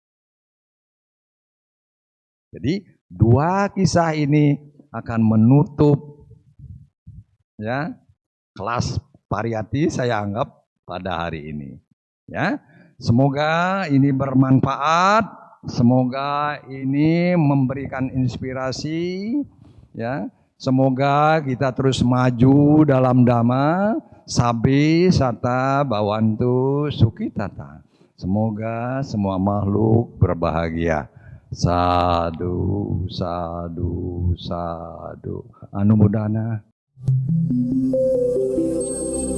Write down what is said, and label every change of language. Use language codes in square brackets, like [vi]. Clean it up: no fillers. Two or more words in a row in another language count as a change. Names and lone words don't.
[id] Jadi dua kisah ini akan menutup ya kelas Pariyati saya anggap pada hari ini. Ya, semoga ini bermanfaat, semoga ini memberikan inspirasi. Ya, semoga kita terus maju dalam dhamma, [pi] sabi sata bawantu sukitata. [id] Semoga semua makhluk berbahagia. [pi] Sadu, sadu, sadu. [id] Anumodana.